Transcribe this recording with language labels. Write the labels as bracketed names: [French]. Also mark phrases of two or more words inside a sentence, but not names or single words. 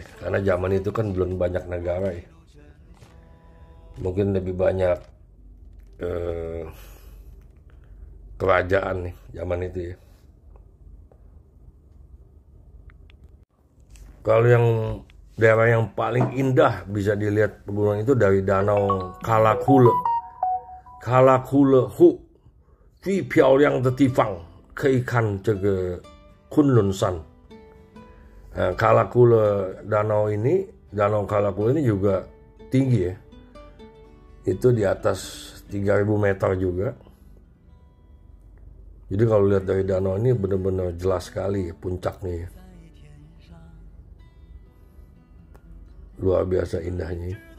[Indonesian] Karena zaman itu kan belum banyak negara ya. Mungkin lebih banyak kerajaan nih zaman itu ya. Kalau yang daerah yang paling indah bisa dilihat pegunungan itu dari Danau Kalakule. [Chinese] Kalakule Hu 最漂亮的地方可以看这个昆仑山。 [Indonesian] Kalakule danau ini, Danau Kalakule ini juga tinggi ya. Itu di atas 3.000 meter juga. Jadi kalau lihat dari danau ini benar-benar jelas sekali puncaknya ya. Luar biasa indahnya.